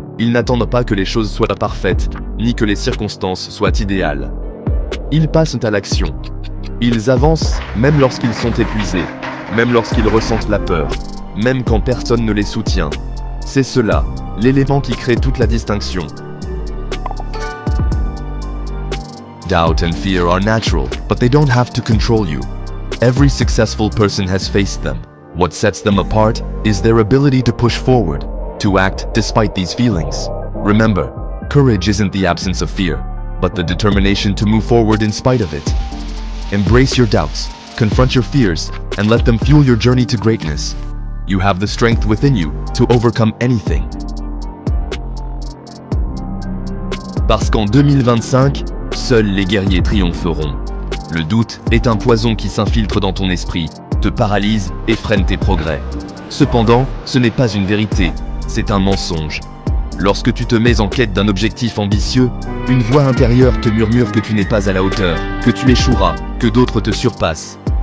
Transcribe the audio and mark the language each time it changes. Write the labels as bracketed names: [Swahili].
[French] Ils n'attendent pas que les choses soient parfaites, ni que les circonstances soient idéales. Ils passent à l'action. Ils avancent même lorsqu'ils sont épuisés, même lorsqu'ils ressentent la peur, même quand personne ne les soutient. C'est cela, l'élément qui crée toute la distinction. [English] Doubt and fear are natural, but they don't have to control you. Every successful person has faced them. What sets them apart is their ability to push forward, to act despite these feelings. Remember, courage isn't the absence of fear, but the determination to move forward in spite of it. Embrace your doubts, confront your fears, and let them fuel your journey to greatness. You have the strength within you to overcome anything. [French] Parce qu'en 2025, seuls les guerriers triompheront. Le doute est un poison qui s'infiltre dans ton esprit, te paralyse et freine tes progrès. Cependant, ce n'est pas une vérité, c'est un mensonge. Lorsque tu te mets en quête d'un objectif ambitieux, une voix intérieure te murmure que tu n'es pas à la hauteur, que tu échoueras, que d'autres te surpassent.